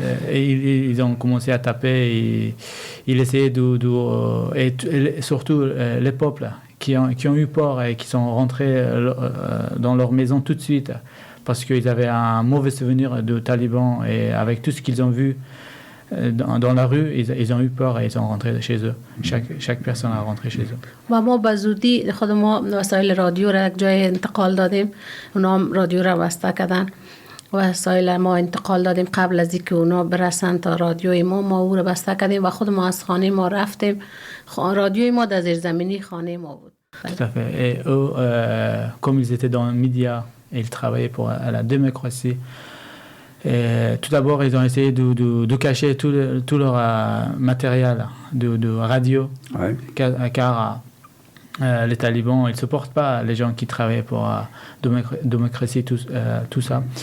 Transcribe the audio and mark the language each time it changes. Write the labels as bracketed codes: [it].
[fr] Et ils ont commencé à taper et ils essayaient et surtout les peuples qui ont eu peur et qui sont rentrés dans leur maison tout de suite parce qu'ils avaient un mauvais souvenir de talibans et avec tout ce qu'ils ont vu dans la rue, ils ont eu peur et ils sont rentrés chez eux. Chaque personne a rentré chez eux. [fa] و ما به زودی خود ما وسایل رادیو را یک جای انتقال دادیم، اونا هم رادیو را بسته کردن. وسایل ما انتقال دادیم قبل از اینکه اونا برسن تا رادیوی ما او را بسته کردیم و خود ما از خانه ما رفتیم. رادیوی ما در زیرزمینی خانه ما بود. [fr] Tout à fait. Et eux, comme ils étaient dans les médias et ils travaillaient pour la démocratie, et tout d'abord, ils ont essayé de cacher tout leur matériel de radio, car les talibans, ils ne supportent pas les gens qui travaillent pour la démocratie, tout ça.